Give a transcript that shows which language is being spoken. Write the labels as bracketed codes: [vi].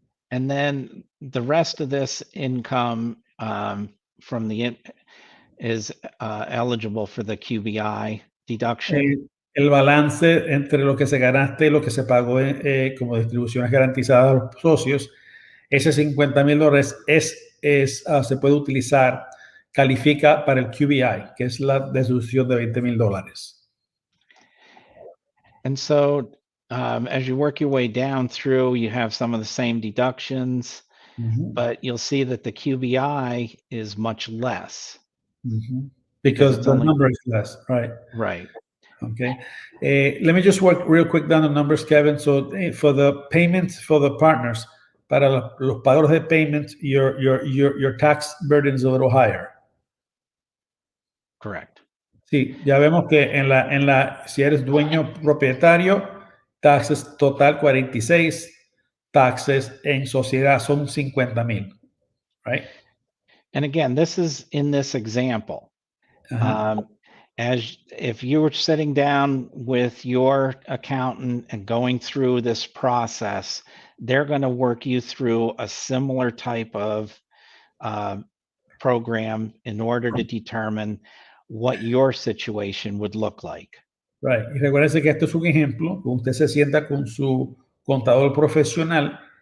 [en] And then the rest of this income from is eligible for the QBI deduction. [es] El balance entre lo que se ganaste y lo que se pagó como distribuciones garantizadas a los socios, ese $50,000 se puede utilizar, califica para el QBI, que es la deducción de $20,000. [en] And so as you work your way down through, you have some of the same deductions, mm-hmm. but you'll see that the QBI is much less. Mm-hmm. Because the number is less, right? Right. Okay. Let me just work real quick down the numbers, Kevin. So for the payments for the partners, [es] para los pagos de payments, [en] your tax burden is a little higher. Correct. [es] Sí, ya vemos que si eres dueño propietario, taxes total 46, taxes en sociedad son 50,000, right? [en] And again, this is in this example. Uh-huh. As if you were sitting down with your accountant and going through this process, they're going to work you through a similar type of program in order to determine what your situation would look like. Right. [es] Y recuérdese que esto es un ejemplo. Usted se sienta con su contador profesional.